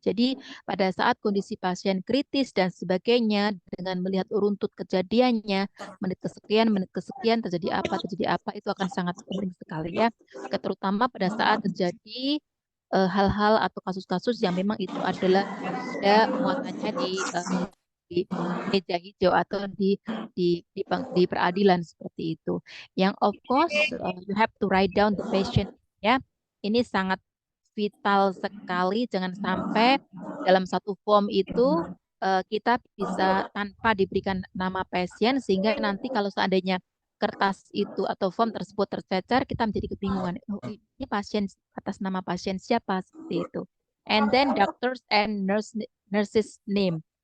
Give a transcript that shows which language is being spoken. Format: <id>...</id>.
<id>Jadi pada saat kondisi pasien kritis dan sebagainya, dengan melihat runtut kejadiannya, menit kesekian terjadi apa, itu akan sangat penting sekali ya. Terutama pada saat terjadi hal-hal atau kasus-kasus yang memang itu adalah ada muatannya di meja hijau atau di peradilan seperti itu.</id> <en>Yang of course you have to write down the patient ya.</en> <id>Ini sangat vital sekali. Jangan sampai dalam satu form itu kita bisa tanpa diberikan nama pasien sehingga nanti kalau seandainya kertas itu atau form tersebut tercecer, kita menjadi kebingungan. Oh, ini pasien atas nama pasien siapa seperti itu.</id> <en>And then doctors and nurses name.</en>